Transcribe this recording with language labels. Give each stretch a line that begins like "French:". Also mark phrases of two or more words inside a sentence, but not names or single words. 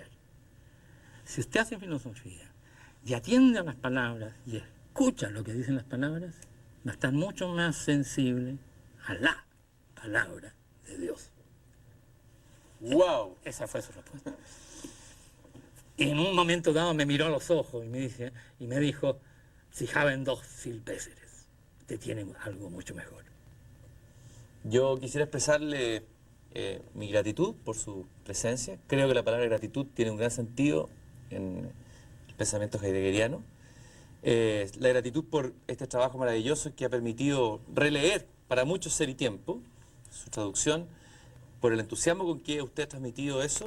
Spanish: Si usted hace filosofía y atiende a las palabras y escucha lo que dicen las palabras, va a estar mucho más sensible a la palabra de Dios. ¡Wow! Esa fue su respuesta. Y en un momento dado me miró a los ojos y me dijo,
German: Sie haben doch viel Besseres.
Spanish: Usted tiene algo mucho mejor. Yo quisiera expresarle mi gratitud por su presencia. Creo que la palabra gratitud tiene un gran sentido en el pensamiento heideggeriano. La gratitud por este trabajo maravilloso que ha permitido releer para muchos Ser y Tiempo, su traducción, por el entusiasmo con que usted ha transmitido eso.